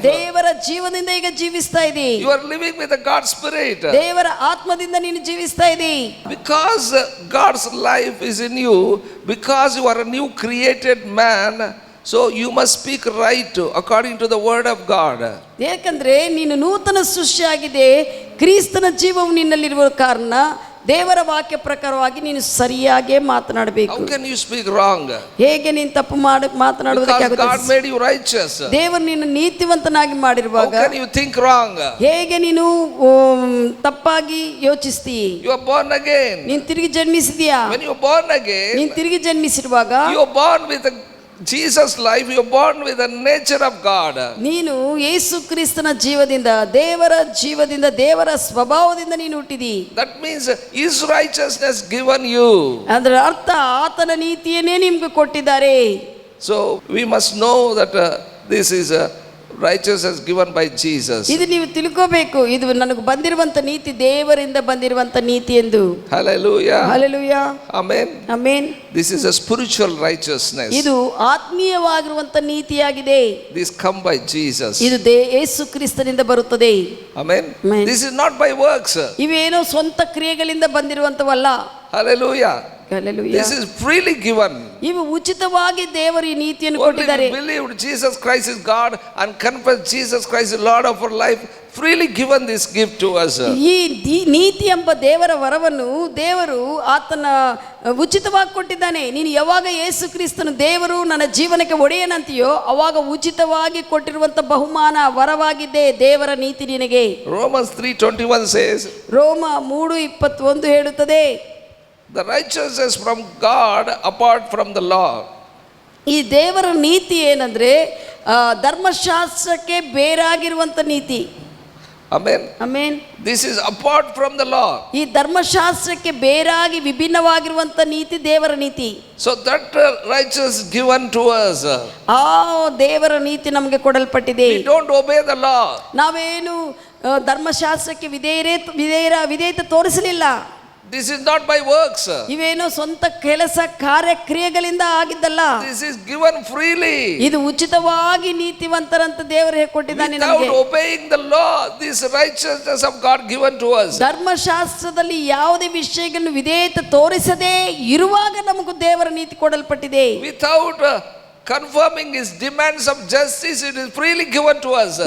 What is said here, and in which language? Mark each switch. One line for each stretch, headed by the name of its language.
Kannada: ದೇವರ ಜೀವದಿಂದ ಈಗ ಜೀವಿಸ್ತಾ ಇದೆ.
English: You are living with the God's spirit.
Kannada: ದೇವರ ಆತ್ಮದಿಂದ ನೀನು ಜೀವಿಸ್ತಾ ಇದೆ.
English: Because God's life is in you, because you are a new created man, so you must speak right according to the word of God.
Kannada: ಯಾಕಂದ್ರೆ ನೀನು ನೂತನ ಸೃಷ್ಟಿಯಾಗಿದೆ, ಕ್ರಿಸ್ತನ ಜೀವವು ನಿನ್ನಲ್ಲಿರುವ ಕಾರಣ ದೇವರ ವಾಕ್ಯ ಪ್ರಕಾರವಾಗಿ ನೀನು ಸರಿಯಾಗಿ ಮಾತನಾಡಬೇಕು.
English: How can you speak wrong?
Kannada: ಹೇಗೆ ನೀನು ತಪ್ಪು ಮಾತನಾಡುವುದಕ್ಕೆ
English: Because God
Kannada: ಆಗುತ್ತದೆ?
English: made you righteous.
Kannada: ದೇವರು ನಿನ್ನ ನೀತಿವಂತನಾಗಿ
English: How
Kannada: ಮಾಡಿರುವಾಗ
English: can you think wrong?
Kannada: ಹೇಗೆ ನೀನು ತಪ್ಪಾಗಿ ಯೋಚಿಸ್ತೀಯ?
English: You are born again.
Kannada: ನೀನು ತಿರುಗಿ ಜನ್ಮಿಸಿದ್ಯಾ?
English: When you are born again,
Kannada: ನೀನು ತಿರುಗಿ ಜನ್ಮಿಸಿರುವಾಗ
English: you are born with Jesus' life, you are born with the nature of God.
Kannada: ನೀನು ಯೇಸು ಕ್ರಿಸ್ತನ ಜೀವದಿಂದ, ದೇವರ ಜೀವದಿಂದ, ದೇವರ ಸ್ವಭಾವದಿಂದ ನೀನು ಹುಟ್ಟಿದಿ.
English: That means His righteousness given you.
Kannada: ಅದರ ಅರ್ಥ ಆತನ ನೀತಿಯನ್ನೇ ನಿಮ್ಗೆ ಕೊಟ್ಟಿದ್ದಾರೆ.
English: So we must know that this is righteousness given by Jesus.
Kannada: ಇದು ನೀವು ತಿಳ್ಕೋಬೇಕು, ಇದು ನನಗೆ ಬಂದಿರುವಂತ ನೀತಿ ದೇವರಿಂದ ಬಂದಿರುವಂತ ನೀತಿ ಎಂದು.
English: Hallelujah.
Kannada: Hallelujah.
English: Amen.
Kannada: Amen.
English: This is a spiritual righteousness.
Kannada: ಇದು ಆತ್ಮೀಯವಾಗಿರುವಂತ ನೀತಿಯಾಗಿದೆ.
English: This come by Jesus.
Kannada: ಇದು ಯೇಸು ಕ್ರಿಸ್ತನಿಂದ ಬರುತ್ತದೆ.
English: Amen. Amen. This is not by works.
Kannada: ಇವೇನೋ ಸ್ವಂತ ಕ್ರಿಯೆಗಳಿಂದ ಬಂದಿರುವಂತವಲ್ಲ.
English: Hallelujah. Hallelujah. This is freely given.
Kannada: ಇವು ಉಚಿತವಾಗಿ ದೇವರು ಈ ನೀತಿಯನ್ನು
English: Only
Kannada: ಕೊಟ್ಟಿದ್ದಾರೆ.
English: we believed Jesus Christ is God and confess Jesus Christ is Lord of our life. Freely given this gift to us.
Kannada: ಈ ನೀತಿ ಎಂಬ ದೇವರ ವರವನ್ನು ದೇವರು ಆತನ ಉಚಿತವಾಗಿ ಕೊಟ್ಟಿದ್ದಾನೆ. ನೀನು ಯಾವಾಗ ಯೇಸು ಕ್ರಿಸ್ತನು ದೇವರು ನನ್ನ ಜೀವನಕ್ಕೆ ಒಡೆಯನಂತೀಯೋ ಅವಾಗ ಉಚಿತವಾಗಿ ಕೊಟ್ಟಿರುವಂತ ಬಹುಮಾನ ವರವಾಗಿದ್ದೆ ದೇವರ ನೀತಿ ನಿನಗೆ.
English: Romans 3:21 says,
Kannada: ರೋಮ 3:21 ಹೇಳುತ್ತದೆ,
English: the righteousness from God apart from the law.
Kannada: ಈ ದೇವರ ನೀತಿ ಏನಂದ್ರೆ ಧರ್ಮಶಾಸ್ತ್ರಕ್ಕೆ ಬೇರಾಗಿರುವಂತ ನೀತಿ.
English: Amen.
Kannada: Amen.
English: This is apart from the law.
Kannada: ಈ ಧರ್ಮಶಾಸ್ತ್ರಕ್ಕೆ ಬೇರಾಗಿ ವಿಭಿನ್ನವಾಗಿರುವಂತ ನೀತಿ ದೇವರ ನೀತಿ.
English: So that righteousness given to us.
Kannada: ಆ ದೇವರ ನೀತಿ ನಮಗೆ ಕೊಡಲ್ಪಟ್ಟಿದೆ.
English: We don't obey the law.
Kannada: ನಾವೇನು ಧರ್ಮಶಾಸ್ತ್ರಕ್ಕೆ ವಿಧೇಯತೆ ತೋರಿಸಲಿಲ್ಲ.
English: This is not by works.
Kannada: ಇವೇನೋ ಸ್ವಂತ ಕೆಲಸ ಕಾರ್ಯಕ್ರಿಯೆಗಳಿಂದ ಆಗಿದ್ದಲ್ಲ.
English: This is given freely.
Kannada: ಇದು ಉಚಿತವಾಗಿ ನೀತಿವಂತರಂತ ದೇವರು ಹೇಳಿಕೊಟ್ಟಿದ್ದಾನೆ
English: Without
Kannada: ನಮಗೆ.
English: obeying the law, this righteousness of God given to us.
Kannada: ಧರ್ಮಶಾಸ್ತ್ರದಲ್ಲಿ ಯಾವುದೇ ವಿಷಯಗಳನ್ನು ವಿಧೇಯತೆ ತೋರಿಸದೇ ಇರುವಾಗ ನಮಗೂ ದೇವರ ನೀತಿ ಕೊಡಲ್ಪಟ್ಟಿದೆ.
English: Without confirming his demands of justice, it is freely given to us.